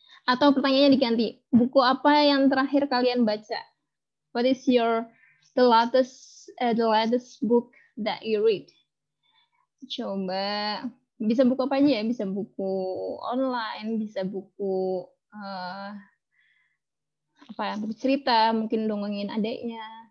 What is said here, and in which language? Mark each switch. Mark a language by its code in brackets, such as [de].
[id] Atau pertanyaannya diganti, buku apa yang terakhir kalian baca? [en] What is the latest book that you read? [id] Coba, bisa buku apa aja ya? Bisa buku online, bisa buku buku cerita, mungkin dongengin adiknya.